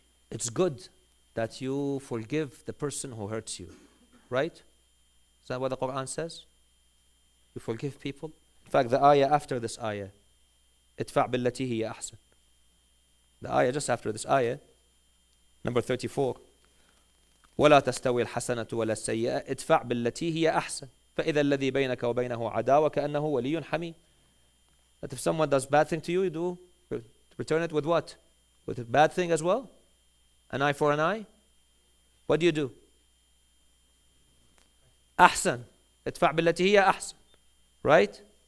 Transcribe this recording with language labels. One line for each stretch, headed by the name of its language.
English: It's good that you forgive the person who hurts you. Right? Is that what the Quran says? You forgive people. In fact, the ayah after this ayah,
Arabic: ادفع بالتي هي أحسن.
English: The ayah just after this ayah, number 34.
Arabic: ولا تستوي الحسنة ولا السيئة ادفع بالتي هي أحسن فإذا الذي بينك وبينه عداوة كأنه ولي حميم.
English: That if someone does bad thing to you, you do return it with what? With a bad thing as well? An eye for an eye? What do?
Arabic: أحسن. ادفع بالتي هي أحسن.
English: Right?